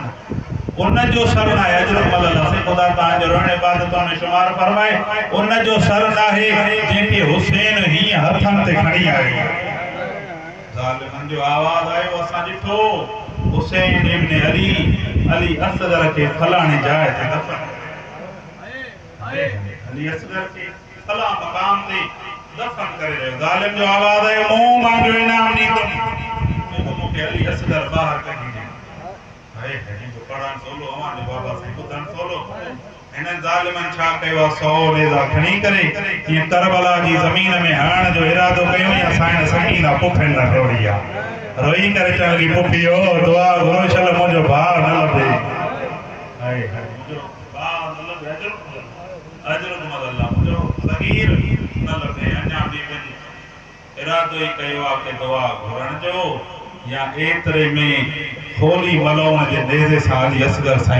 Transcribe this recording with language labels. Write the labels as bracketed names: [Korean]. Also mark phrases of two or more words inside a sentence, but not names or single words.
[Sindhi] न उन जो सर न आहे अजर मलल से खुदा तव्हांजो रोइण इबादतुनि में शुमार फरमाए उन जो सर न आहे जंहिंखे हुसैन हीअं हथनि ते खणी आयो ज़ालिमनि जो आवाज़ आयो असां ॾिठो हुसैन इब्न अली असगर खे फलाणे जाइ ते दफ़न अली असगर खे फला मकाम ते दफ़न करे रहियो ज़ालिम जो आवाज़ आयो मूं मांजो इनाम ॾींदुमि मूंखे अली असगर ॿाहिरि कढी ॾे पढ़ण सोलो हमारे बाबा से ॿुधण सोलो हिननि ज़ालिमनि छा कयो आहे 100 नेज़ा खणी करे ईअं करबला जी ज़मीन में हणण जो इरादो कयो या साईं सकीना पुफिन न टोड़ी आहे रोई करे चवण लॻी पुफियो दुआ घुरो छल मुंहिंजो भाउ न लभे हाय हाय मुंहिंजो भाउ न लभे अजर अल्लाह मुंहिंजो सगीर न लभे अञा बि इरादो ई कयो आहे कि दुआ घुरण जो या एतरे में होली मलौन जे नेज़े सां अली असगर साईं